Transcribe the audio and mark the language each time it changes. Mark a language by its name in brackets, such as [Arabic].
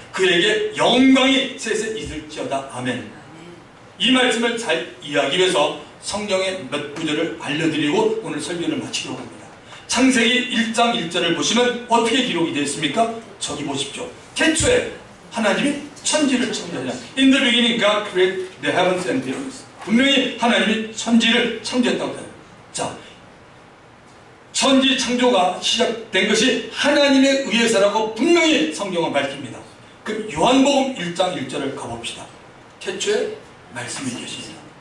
[Korean] 그에게 영광이 셋에 있을지어다. 아멘. 이 말씀을 잘 이해하기 위해서 성경의 몇 구절을 알려드리고 오늘 설교를 마치도록 합니다. 창세기 1장 1절을 보시면 어떻게 기록이 되어 있습니까? 저기 보십시오. 태초에 하나님이 천지를 창조하셨다. [English] In the beginning God created the heavens and the earth. [Korean] 분명히 하나님이 천지를 창조했다고 해요. 자, 천지 창조가 시작된 것이 하나님에 의해서라고 분명히 성경은 밝힙니다. 그럼 요한복음 1장 1절을 가봅시다. 태초에 말씀이 계십니다.